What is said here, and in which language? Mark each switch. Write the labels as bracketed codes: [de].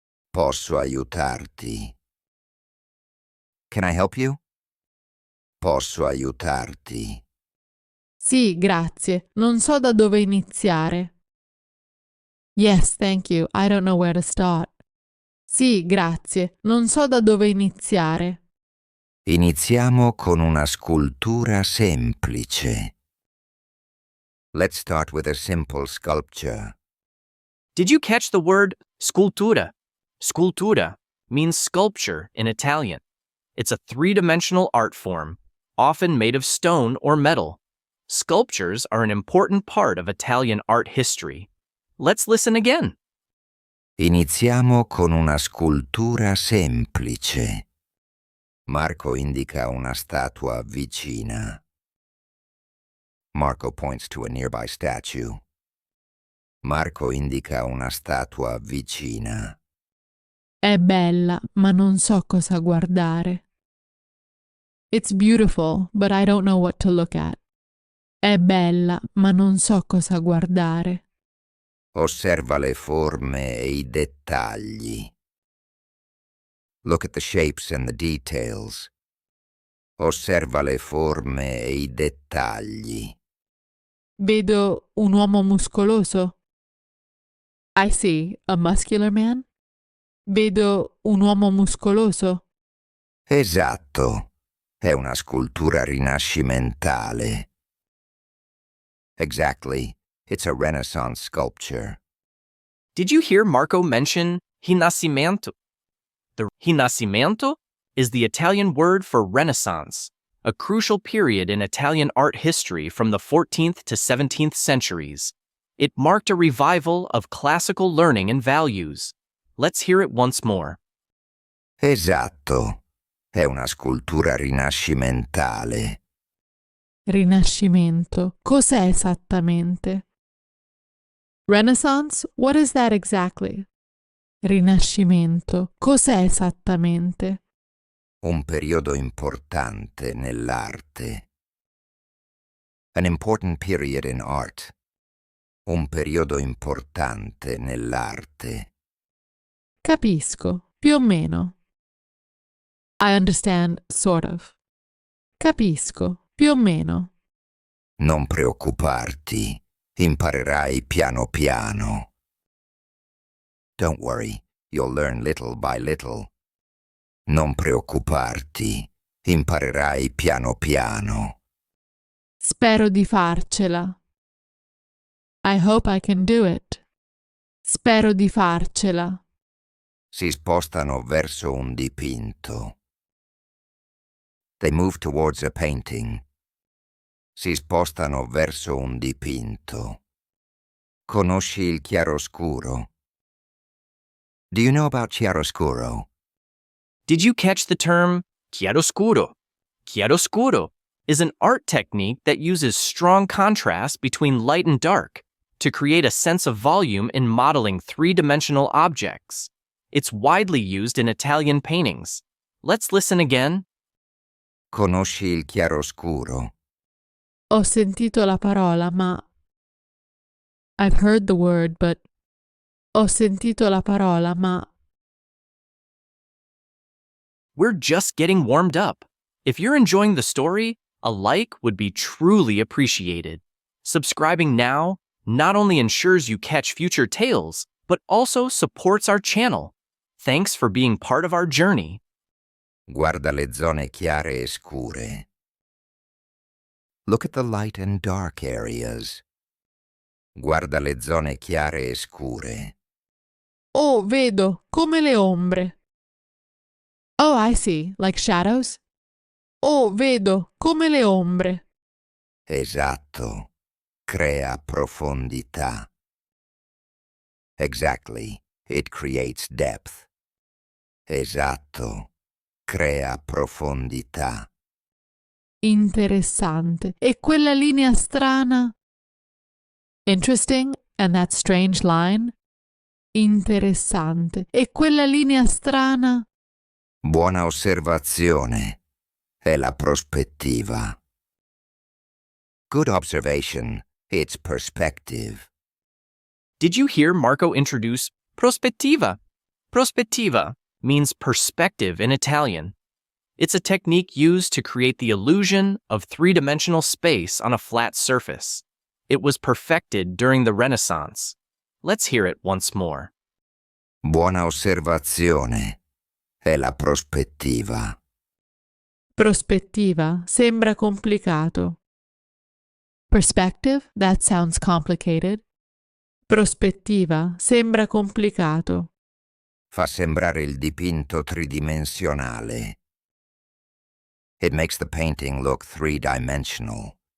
[it] Posso aiutarti? [en] Can I help you? [it] Posso aiutarti? Sì, grazie. Non so da dove iniziare. [en] Yes, thank you. I don't know where to start. [it] Sì, grazie. Non so da dove iniziare. Iniziamo con una scultura semplice. [en] Let's start with a simple sculpture. Did you catch the word scultura? Scultura means sculpture in Italian. It's a three-dimensional art form, often made of stone or metal. Sculptures are an important part of Italian art history. Let's listen again. [it] Iniziamo con una scultura semplice. Marco indica una statua vicina. [en] Marco points to a nearby statue. [it] Marco indica una statua vicina. È bella, ma non so cosa guardare. [en] It's beautiful, but I don't know what to look at. [it] È bella, ma non so cosa guardare. Osserva le forme e i dettagli. [en] Look at the shapes and the details. [it] Osserva le forme e i dettagli. Vedo un uomo muscoloso. [en] I see a muscular man. [it] Vedo un uomo muscoloso. Esatto, è una scultura rinascimentale. [en] Exactly, it's a Renaissance sculpture. Did you hear Marco mention Rinascimento? The Rinascimento is the Italian word for Renaissance, a crucial period in Italian art history from the 14th to 17th centuries. It marked a revival of classical learning and values. Let's hear it once more. [it] Esatto, è una scultura rinascimentale. Rinascimento. Cos'è esattamente? Renaissance? [en] What is that exactly? Rinascimento. [it] Cos'è esattamente? Un periodo importante nell'arte. [en] An important period in art. [it] Un periodo importante nell'arte. Capisco, più o meno. [en] I understand, sort of. [it] Capisco, più o meno. Non preoccuparti, imparerai piano piano. [en] Don't worry, you'll learn little by little. [it] Non preoccuparti, imparerai piano piano. Spero di farcela. [en] I hope I can do it. [it] Spero di farcela. Si spostano verso un dipinto. [en] They move towards a painting. [it] si spostano verso un dipinto. Conosci il chiaroscuro? [en] Do you know about chiaroscuro? Did you catch the term chiaroscuro? Chiaroscuro is an art technique that uses strong contrast between light and dark to create a sense of volume in modeling three-dimensional objects. It's widely used in Italian paintings. Let's listen again. [it] Conosci il chiaroscuro? Ho sentito la parola, ma... [en] I've heard the word, but... [it] Ho sentito la parola, ma... [en] We're just getting warmed up. If you're enjoying the story, a like would be truly appreciated. Subscribing now not only ensures you catch future tales, but also supports our channel. Thanks for being part of our journey. [it] Guarda le zone chiare e scure. [en] Look at the light and dark areas. [it] Guarda le zone chiare e scure. Oh, vedo, come le ombre. [en] Oh, I see, like shadows. [it] Oh, vedo, come le ombre. Esatto. Crea profondità. [en] Exactly. It creates depth. [it] Esatto. Crea profondità. Interessante. E quella linea strana? [en] Interesting, and that strange line? [it] Interessante. E quella linea strana? Buona osservazione. È la prospettiva. [en] Good observation. It's perspective. Did you hear Marco introduce prospettiva? Prospettiva means perspective in Italian. It's a technique used to create the illusion of three-dimensional space on a flat surface. It was perfected during the Renaissance. Let's hear it once more. [it] Buona osservazione. È la prospettiva. Prospettiva sembra complicato. [en] Perspective, that sounds complicated. [it] Prospettiva sembra complicato. Fa sembrare il dipinto tridimensionale. [en] It makes the painting look three-dimensional.